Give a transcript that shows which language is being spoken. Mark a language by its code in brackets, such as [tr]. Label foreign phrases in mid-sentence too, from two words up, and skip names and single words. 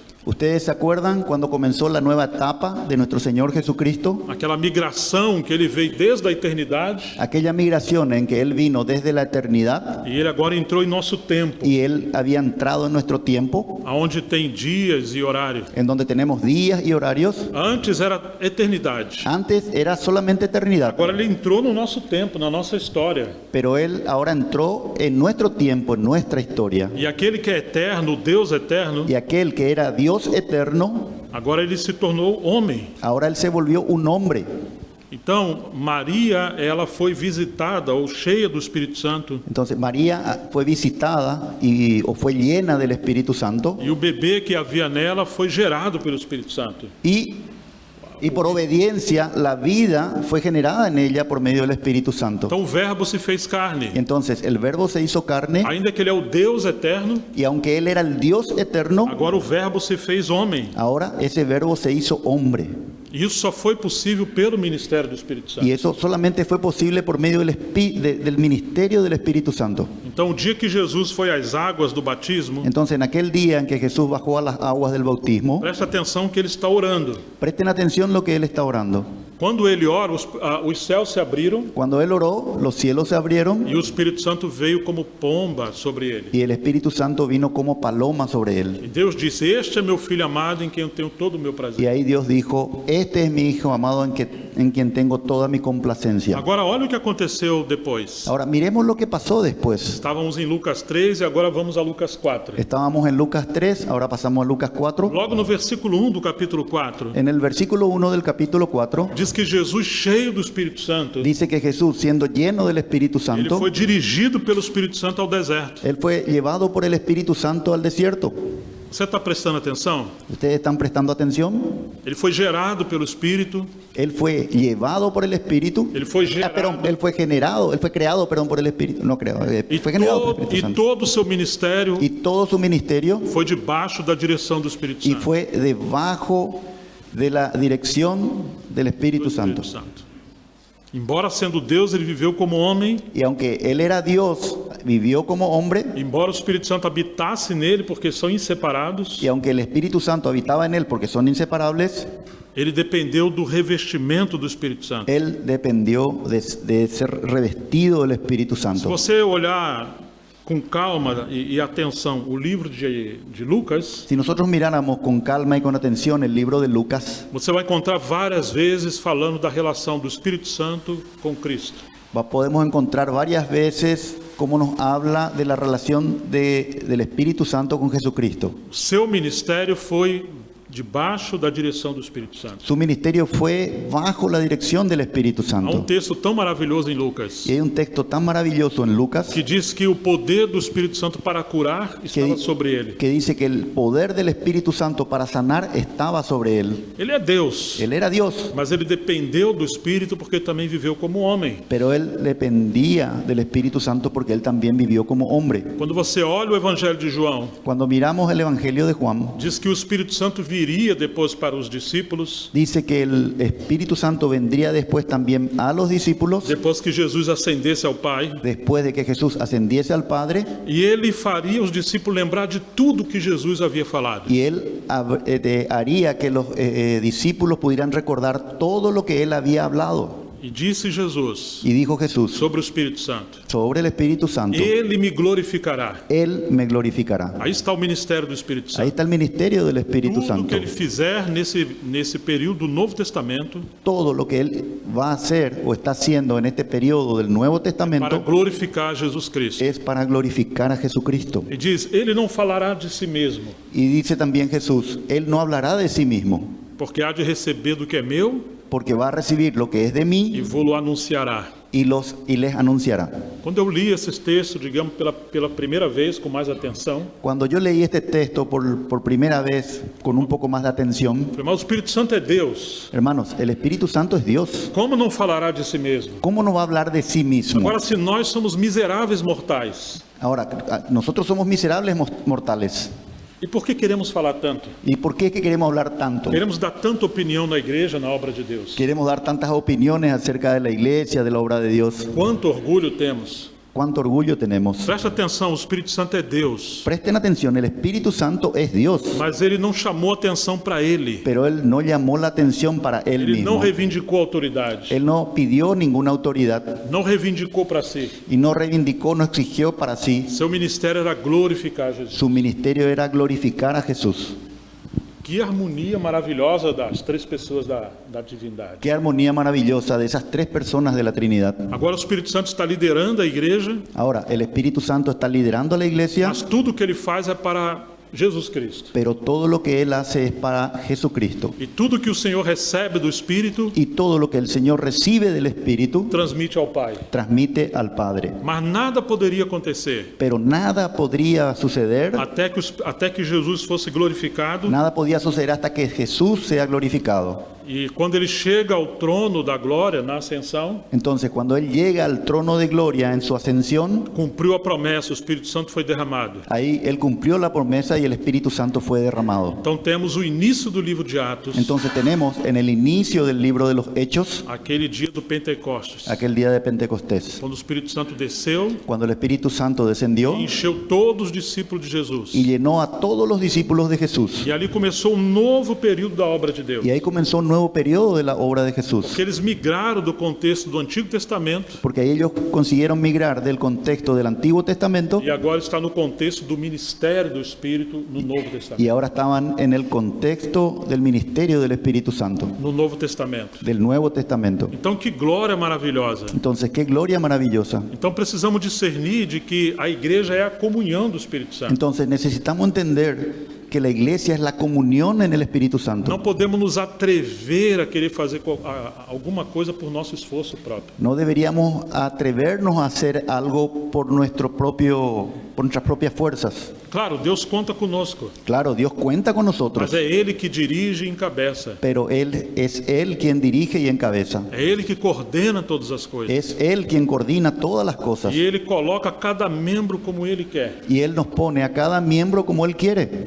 [es] ¿Ustedes se acuerdan cuando comenzó la nueva etapa de nuestro Señor Jesucristo? [pt] Aquela migração que ele veio desde a eternidade [es] Aquella migración en que Él vino desde la eternidad [pt] e ele agora entrou em nosso tempo, [es] y Él había entrado en nuestro tiempo, [pt] aonde tem dias e horário. [es] en donde tenemos días y horarios. [pt] Antes era eternidade. [es] Antes era solamente eternidad, [pt] Agora ele entrou no nosso tempo, na nossa história. [es] pero Él ahora entró en nuestro tiempo, en nuestra historia. [pt] E aquele que é eterno, o Deus eterno, [es] Y aquel que era Dios eterno, [pt] agora ele se tornou homem. [es] ahora Él se volvió un hombre. [pt] Então, Maria, ela foi visitada ou cheia do Espírito Santo, [es] Entonces María fue visitada o fue llena del Espíritu Santo [pt] e o bebê que havia nela foi gerado pelo Espírito Santo. [es] y por obediencia la vida fue generada en ella por medio del Espíritu Santo. [pt] Então, o Verbo se fez carne. [es] Entonces el Verbo se hizo carne [pt] Ainda que ele é o Deus eterno, [es] y aunque Él era el Dios eterno, [pt] agora o Verbo se fez homem. [es] ahora ese Verbo se hizo hombre. [pt] E isso só foi possível pelo ministério do Espírito Santo. [es] Y eso solamente fue posible por medio del ministerio del Espíritu Santo. [pt] Então, o dia que Jesus foi às águas do batismo, [es] Entonces en aquel día en que Jesús bajó a las aguas del bautismo, [pt] presta atenção que ele está orando. [es] presten atención lo que Él está orando. [pt] Quando ele ora, os céus se abriram [es] Cuando Él oró, los cielos se abrieron [pt] e o Espírito Santo veio como pomba sobre ele. [es] y el Espíritu Santo vino como paloma sobre Él. [pt] E Deus disse: Este é meu filho amado em quem eu tenho todo o meu [es] Y [pt] prazer. [es] ahí Dios dijo, este es mi Hijo amado en quien tengo toda mi complacencia. [pt] Agora, olha o que aconteceu depois. [es] Ahora miremos lo que pasó después. [pt] Estávamos em Lucas 3 e agora vamos a Lucas 4. [es] Estábamos en Lucas 3, ahora pasamos a Lucas 4. [pt] Logo no versículo 1 do capítulo 4, [es] En el versículo 1 del capítulo 4 [pt] diz que Jesus, cheio do Espírito Santo, [es] dice que Jesús, siendo lleno del Espíritu [pt] ele [es] Santo, [pt] foi dirigido pelo Espírito Santo ao deserto. [es] Él fue llevado por el Espíritu Santo al desierto. [pt] Você está prestando atenção? [es] ¿Ustedes están prestando atención? [pt] Ele foi gerado pelo Espírito, [es] Él fue llevado por el Espíritu. [pt] ele foi gerado. [es] Perdón, Él fue creado, por el Espíritu. No creo, fue generado por el Espíritu Santo. [pt] todo o seu ministério [es] Y todo su ministerio [pt] foi debaixo da direção do Espírito [es] y [pt] Santo. [es] fue debajo de la dirección del Espíritu Santo. [pt] Embora sendo Deus, ele viveu como homem. [es] Y aunque Él era Dios, vivió como hombre. [pt] Embora o Espírito Santo habitasse nele, porque são inseparados, [es] Y aunque el Espíritu Santo habitaba en Él porque son inseparables, [pt] Ele dependeu do revestimento do Espírito Santo. [es] Él dependió de ser revestido del Espíritu [pt] Se [es] Santo. [pt] você olhar com calma e atenção o livro de Lucas, [es] Si nosotros miráramos con calma y con atención el libro de Lucas, [pt] você vai encontrar várias vezes falando da relação do Espírito Santo com Cristo. [es] podemos encontrar varias veces cómo nos habla de la relación del Espíritu Santo con Jesucristo. [pt] O seu ministério foi debaixo da direção do Espírito Santo. [es] Su ministerio fue bajo la dirección del Espíritu [pt] Há um [es] Santo. [pt] texto tão maravilhoso em Lucas [es] Y hay un texto tan maravilloso en Lucas [pt] que diz que o poder do Espírito Santo para curar estava sobre ele. [es] que dice que el poder del Espíritu Santo para sanar estaba sobre él. [pt] Ele é Deus, [es] Él era Dios, [pt] mas ele dependeu do Espírito porque também viveu como homem. [es] pero él dependía del Espíritu Santo porque él también vivió como hombre. [pt] Quando você olha o Evangelho de João, [es] Cuando miramos el Evangelio de Juan, [pt] diz que o Espírito Santo viria depois para os discípulos, [es] dice que el Espíritu Santo vendría después también a los discípulos, [pt] depois que Jesus ascendesse ao Pai, [es] después de que Jesús ascendiese al Padre, [pt] e ele faria os discípulos lembrar de tudo que Jesus havia falado. [es] y él haría que los discípulos pudieran recordar todo lo que él había hablado. [pt] E disse Jesus [es] Y dijo Jesús [pt] sobre o Espírito Santo: [es] sobre el Espíritu Santo: [pt] Ele me glorificará. [es] Él me glorificará. [pt] Aí está o ministério do Espírito [es] Ahí [pt] Santo. [es] está el ministerio del Espíritu [pt] Tudo [es] Santo. [pt] que ele fizer nesse período do Novo Testamento [es] Todo lo que él va a hacer o está haciendo en este periodo del Nuevo [pt] para [es] Testamento [pt] glorificar Jesus Cristo. [es] es para glorificar a Jesucristo. [pt] E diz: Ele não falará de si mesmo, [es] Y dice también Jesús: Él no hablará de sí mismo, [pt] porque há de receber do que é meu [es] porque va a recibir lo que es de [pt] e [es] mí [pt] vou-lo anunciará. [es] y les anunciará. [pt] Quando eu li esses textos, digamos, pela primeira vez com mais atenção, [es] Cuando yo leí este texto por primera vez con un poco más de atención, [pt] falei: mas o Espírito Santo é Deus. [es] hermanos, el Espíritu Santo es Dios. [pt] Como não falará de si mesmo? [es] ¿Cómo no va a hablar de sí mismo? [pt] Agora, se nós somos miseráveis mortais, [es] Ahora, nosotros somos miserables mortales. [pt] e por que queremos falar tanto? [es] ¿Y por qué es que queremos hablar tanto? [pt] Queremos dar tanta opinião na igreja, na obra de Deus. [es] Queremos dar tantas opiniones acerca de la iglesia, de la obra de Dios. [pt] Quanto orgulho temos. [es] Cuánto orgullo tenemos. [pt] Presta atenção, o Espírito Santo é Deus, [es] Presten atención, el Espíritu Santo es Dios, [pt] mas ele não chamou atenção para ele. [es] pero Él no llamó la atención para Él [pt] Ele não [es] mismo. [pt] reivindicou autoridade, [es] Él no pidió ninguna autoridad [pt] não reivindicou para si. [es] y no reivindicó, no exigió para sí. [pt] Seu ministério era glorificar Jesus. [es] Su ministerio era glorificar a Jesús. [pt] Que harmonia maravilhosa das três pessoas da divindade. [es] Qué armonía maravillosa de esas tres personas de la Trinidad. [pt] Agora o Espírito Santo está liderando a igreja, [es] Ahora, el Espíritu Santo está liderando a la iglesia, [pt] mas tudo que ele faz é para Jesus Cristo. [es] pero todo lo que Él hace es para Jesucristo. [pt] E tudo que o Senhor recebe do Espírito, [es] Y todo lo que el Señor recibe del Espíritu, [pt] transmite ao Pai. [es] transmite al Padre. [pt] Mas nada poderia acontecer [es] Pero nada podría suceder, [pt] até que Jesus fosse glorificado. [es] nada podía suceder hasta que Jesús sea glorificado. [pt] E quando ele chega ao trono da glória na ascensão, [es] Entonces, cuando Él llega al trono de gloria en su ascensión, [pt] cumpriu a promessa, o Espírito Santo foi derramado. [es] ahí Él cumplió la promesa y el Espíritu Santo fue derramado. [pt] Então temos o início do livro de Atos, [es] Entonces tenemos en el inicio del libro de los Hechos, [pt] aquele dia do Pentecostes, [es] aquel día de Pentecostés, [pt] quando o Espírito Santo desceu [es] cuando el Espíritu Santo descendió [pt] e encheu todos os discípulos de Jesus. [es] y llenó a todos los discípulos de Jesús. [pt] E ali começou um novo período da obra de Deus. [es] Y ahí comenzó un nuevo periodo de la obra de Jesús, [pt] Porque eles migraram do contexto do Antigo Testamento [es] porque ahí ellos consiguieron migrar del contexto del Antiguo Testamento [pt] e agora está no contexto do ministério do Espírito no Novo Testamento. [es] y ahora estaban en el contexto del ministerio del Espíritu Santo, [pt] No Novo Testamento. [es] del Nuevo Testamento. [pt] Então que glória maravilhosa. [es] Entonces, qué gloria maravillosa. [pt] Então precisamos discernir de que a igreja é a comunhão do Espírito Santo. [es] Entonces, necesitamos entender que la iglesia es la comunión en el Espíritu Santo. [pt] Não podemos nos atrever a querer fazer alguma coisa por nosso esforço próprio. [es] No deberíamos atrevernos a hacer algo por nuestras propias fuerzas. [pt] Claro, Deus conta conosco, [es] Claro, Dios cuenta con nosotros, [pt] mas é Ele que dirige e encabeça. [es] pero es Él quien dirige y encabeza. [pt] É Ele que coordena todas as coisas. [es] Es Él quien coordina todas las cosas. [pt] E Ele coloca cada membro como Ele quer. [es] Y Él nos pone a cada miembro como Él quiere.